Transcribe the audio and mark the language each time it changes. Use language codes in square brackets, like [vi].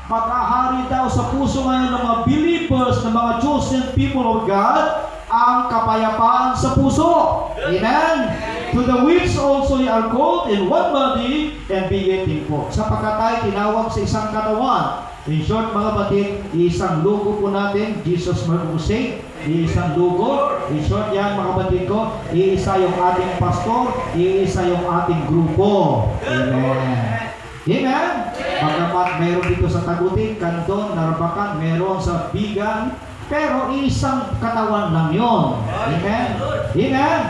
[tl] Pagkahari daw sa puso ngayon ng mga believers, ng mga chosen people of God, ang kapayapaan sa puso. Amen? [en] To the which also ye are called in one body, and be ye thankful. [tl] Sapagkat tayo tinawag sa isang katawan. In short, mga batid, isang lugo po natin, Jesus Marcuse, isang lugo. In short yan, mga batid ko, iisa yung ating pastor, iisa yung ating grupo. Amen. Amen? Bagamat meron dito sa Tagutin, Canton, Narbacan, meron sa Bigan, pero isang katawan lang yon. Amen? Amen?